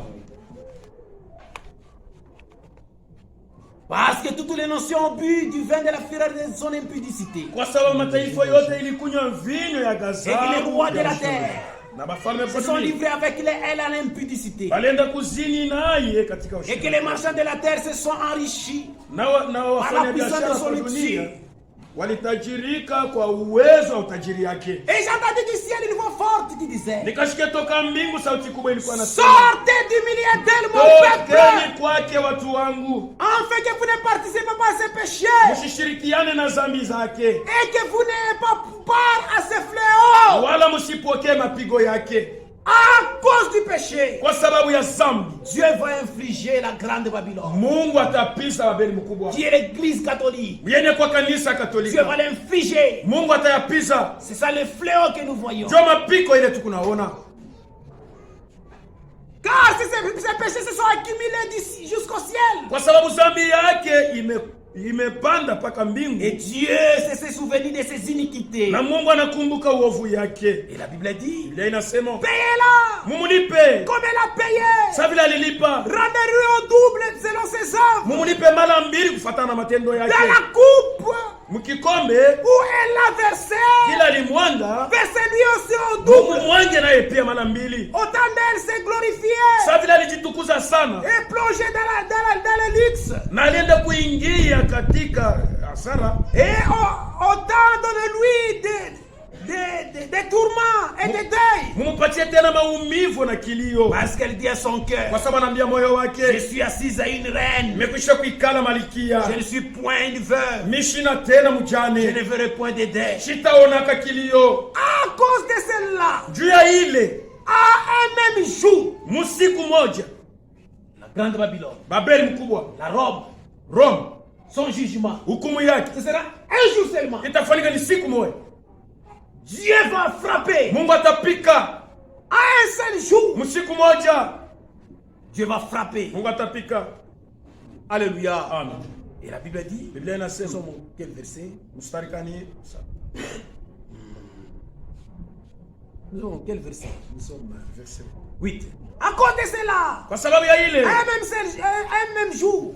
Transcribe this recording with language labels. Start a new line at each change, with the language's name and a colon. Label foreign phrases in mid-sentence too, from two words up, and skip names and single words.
French: Parce que toutes les nations ont bu du vin de la fureur de son impudicité. Et que les rois de la terre se sont livrés avec les ailes à l'impudicité. Et que les marchands de la terre se sont enrichis par la puissance de son outil.
Swahili: walitajirika kwa uwezo wa utajiri yake.
French: Et j'ai entendu du ciel une voix forte qui disait,
Swahili: nikasikia toka mbingu sauti kubwa ilikuwa inasema,
French: sortez du milieu d'elle mon peuple,
Swahili: tokeni kwake watu wangu,
French: afin que vous ne participez pas à ses péchés,
Swahili: msishirikiane na dhambi zake,
French: et que vous n'ayez pas part à ses fléaux,
Swahili: wala msipokee mapigo yake.
French: À cause du péché,
Swahili: kwa sababu ya dhambi,
French: Dieu va infliger la grande Babylone.
Swahili: Mungu atapisa Babeli mkubwa,
French: qui est l'église catholique.
Swahili: Yenye kwa kanisa Katolika,
French: Dieu va l'infliger.
Swahili: Mungu atayapisa.
French: C'est ça le fléau que nous voyons.
Swahili: Ndio mapiko ile tukunaona.
French: Car ces péchés se sont accumulés d'ici jusqu'au ciel.
Swahili: Kwa sababu dhambi yake imepanda paka mbingu.
French: Et Dieu s'est souvenu de ses iniquités.
Swahili: Na Mungu anakumbuka uovu yake.
French: Et la Bible dit,
Swahili: Biblia inasema,
French: payez-la
Swahili: mumulipe
French: comme elle a payé.
Swahili: Sa vile alilipa.
French: Rendez-lui au double selon ses œuvres.
Swahili: Mumulipe mara mbili kufuatana na matendo yake.
French: Dans la coupe
Swahili: mkikombe
French: où elle l'a versé,
Swahili: kila limwanga,
French: versez-lui aussi au double.
Swahili: Mumwange naye pia mara mbili.
French: Autant d'elle s'est glorifiée.
Swahili: Sa vile alijitukuza sana.
French: Et plongé dans le luxe.
Swahili: Na alienda kuingia katika hasara.
French: Et autant donne-lui des tourments et des deuils.
Swahili: Mumupatie tena maumivu na kilio.
French: Parce qu'elle dit à son cœur,
Swahili: kwa sababu anaambia moyo wake,
French: je suis assise à une reine.
Swahili: Nimekwisha kuikala malikia.
French: Je ne suis point une veuve.
Swahili: Mishina tena mjane.
French: Je ne verrai point de deuil.
Swahili: Sitaonaka kilio.
French: À cause de celle-là,
Swahili: juu ya ile,
French: à un même jour,
Swahili: musiku moja,
French: la grande Babylone,
Swahili: Babeli mkubwa,
French: la Rome,
Swahili: Rome,
French: son jugement,
Swahili: hukumu yake,
French: ce sera un jour seulement.
Swahili: itafanyika ni siku moja.
French: Dieu va frapper.
Swahili: Mungu atapika.
French: À un seul jour,
Swahili: musiku moja,
French: Dieu va frapper.
Swahili: Mungu atapika.
French: Alléluia. Amen. Et la Bible dit,
Swahili: Biblia inasema
French: quel verset?
Swahili: mstari kani?
French: Nous sommes quel verset? Nous sommes verset 8. À cause de cela,
Swahili: kwa sababu ya ile,
French: un même jour,